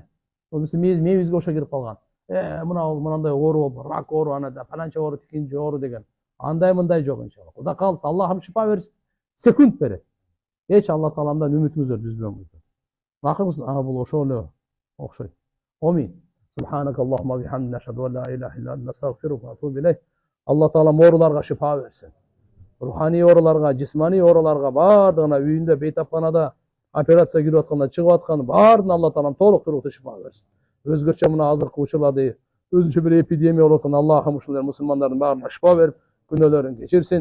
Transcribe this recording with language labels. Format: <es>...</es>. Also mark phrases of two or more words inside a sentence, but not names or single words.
<ky>Болбосо мээбизге ошо кирип калган. Мынандай оору болду, рак оору, анада паланча оору, тикинчи оору деген. Андай мындай жок иншалла. Кудай кааласа Аллахым шифа берсин. Секунд берет. Эч Алла тааламдан үмүтүңүздөрдү үзбөңүздөр. Акыркысы бул ошол эле окшойт. Амин.</ky> <ar>سبحانك اللهم وبحمدك أشهد أن لا إله إلا أنت أستغفرك وأتوب إليك.</ar> <ky>Алла таалам ооруларга шифа берсин. Руханий ооруларга, жисманий ооруларга бардыгына үйүндө, бейтапканада операция кирип атканда, чыгып аткан баардыгына Алла таалам толук туруктуу шифа берсин. Өзгөчө мына азыркы учурларда өзүнчө бир эпидемия болуп аткан Аллахым ушулар мусулмандардын баарына шифа берип, күнөөлөрүн кечирсин.</ky>